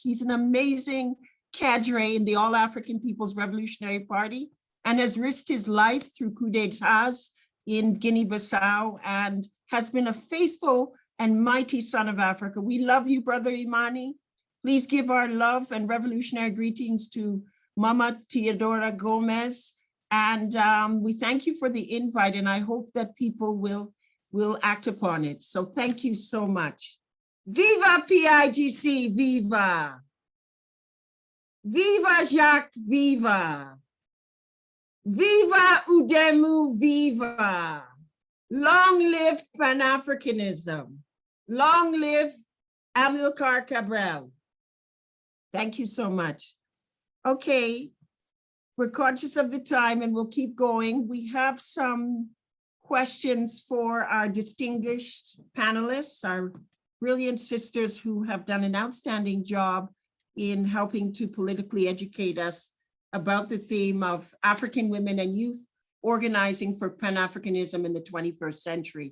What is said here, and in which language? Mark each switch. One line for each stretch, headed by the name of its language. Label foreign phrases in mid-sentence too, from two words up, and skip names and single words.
English: He's an amazing cadre in the All African People's Revolutionary Party and has risked his life through coups d'etats in Guinea-Bissau and has been a faithful and mighty son of Africa. We love you, Brother Imani. Please give our love and revolutionary greetings to Mama Teodora Gomez. And we thank you for the invite, and I hope that people will act upon it. So thank you so much. Viva PIGC, viva! Viva Jacques, viva! Viva Udemu, viva! Long live Pan-Africanism. Long live Amilcar Cabral. Thank you so much. Okay. We're conscious of the time and we'll keep going. We have some questions for our distinguished panelists, our brilliant sisters who have done an outstanding job in helping to politically educate us about the theme of African women and youth organizing for Pan-Africanism in the 21st century.